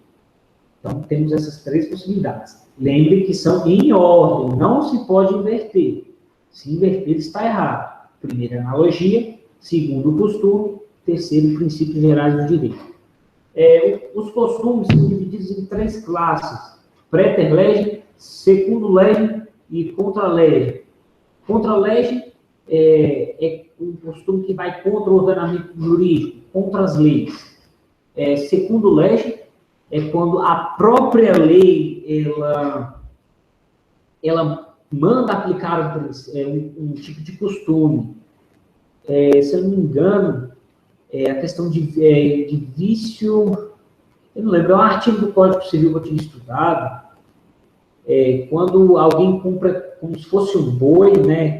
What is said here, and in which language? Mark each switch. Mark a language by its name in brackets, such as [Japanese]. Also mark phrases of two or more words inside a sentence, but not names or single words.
[Portuguese] Então, temos essas três possibilidades. Lembre que são em ordem, não se pode inverter. Se inverter, está errado. Primeiro, analogia. Segundo, costume. Terceiro, princípios gerais do direito. Os costumes são divididos em três classes: [Latin] praeter legem, secundo legem e contra legem. Contra legem [Portuguese] é um costume que vai contra o ordenamento jurídico, contra as leis. [Latin] Secundo legem [Portuguese] é quando a própria lei ela manda aplicar um tipo de costume. Se eu não me engano, a questão de vício, eu não lembro, é um artigo do Código Civil que eu tinha estudado, quando alguém compra como se fosse um boi, né?